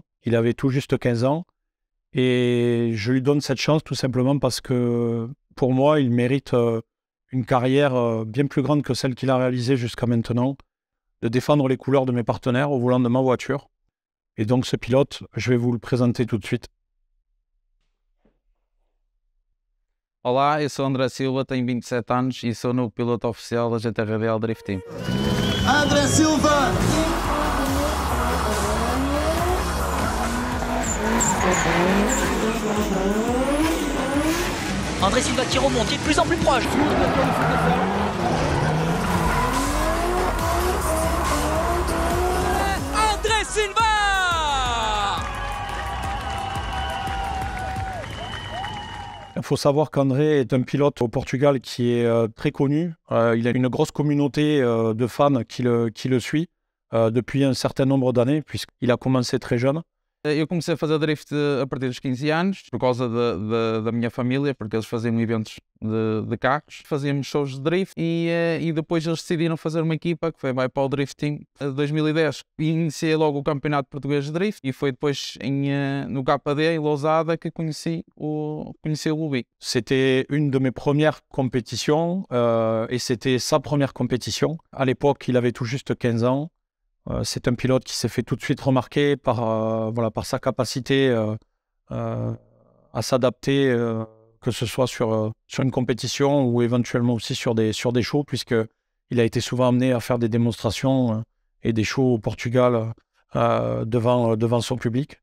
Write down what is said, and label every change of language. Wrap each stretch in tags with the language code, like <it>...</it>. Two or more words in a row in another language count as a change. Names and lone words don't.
<fr>Il avait tout juste 15 ans et je lui donne cette chance tout simplement parce que pour moi, il mérite une carrière bien plus grande que celle qu'il a réalisée jusqu'à maintenant, de défendre les couleurs de mes partenaires au volant de ma voiture. Et donc ce pilote, je vais vous le présenter tout de suite.</fr> <pt>Olá, eu sou André Silva, tenho 27 anos e sou novo piloto oficial da GT Drift Team.</pt> <fr>André Silva! André Silva qui remonte, il est de plus en plus proche. André Silva! Il faut savoir qu'André est un pilote au Portugal qui est très connu. Il a une grosse communauté de fans qui le suit depuis un certain nombre d'années, puisqu'il a commencé très jeune.</fr> <pt>Eu comecei a fazer drift a partir dos 15 anos, por causa da minha família, porque eles faziam eventos de carros, fazíamos shows de drift e depois eles decidiram fazer uma equipa que foi vai para o Drift Team 2010. Iniciei logo o Campeonato Português de Drift e foi depois no KD, em Lousada, que conheci o Lubi.</pt> <fr>C'était une de mes premières compétitions et c'était sa première compétition. À l'époque, il avait tout juste 15 ans. C'est un pilote qui s'est fait tout de suite remarquer par sa capacité à s'adapter, que ce soit sur une compétition ou éventuellement aussi sur des shows, puisqu'il a été souvent amené à faire des démonstrations et des shows au Portugal devant son public.</fr>